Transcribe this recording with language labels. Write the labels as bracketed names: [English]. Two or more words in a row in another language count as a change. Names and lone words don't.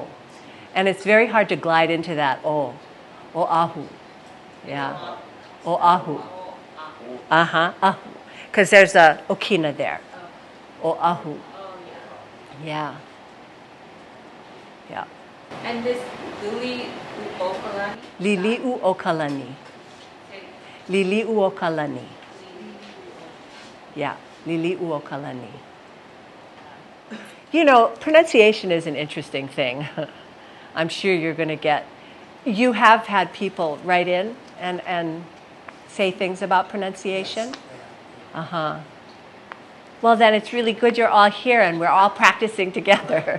[English] And it's very hard to glide into that o. Oahu. Yeah. Oahu. Uh-huh. Ahu. Because there's a okina there. Oahu. Yeah. Yeah. And this lili uokalani? Lili'u okalani. Lili'u okalani. Yeah. Lili'u okalani. You know, pronunciation is an interesting thing. I'm sure you're going to get... You have had people write in and say things about pronunciation? Uh-huh. Well, then it's really good you're all here and we're all practicing together.